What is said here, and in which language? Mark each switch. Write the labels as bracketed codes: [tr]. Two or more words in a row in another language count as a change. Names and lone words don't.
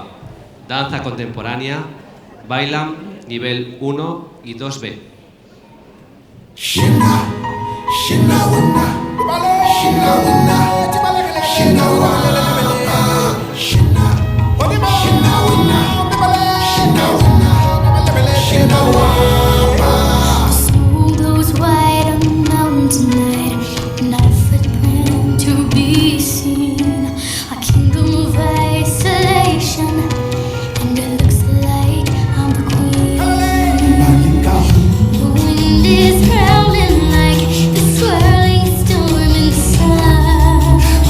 [es] Danza contemporánea. Bailan nivel 1 y 2B. Shina, shina wana, shina wana, shina wana, shina, shina wana, shina wana, shina wana. [en] Snow glows white on the mountain tonight, not a footprint to be seen. A kingdom of isolation, and it looks like I'm the queen. The wind is growling like the swirling storm inside.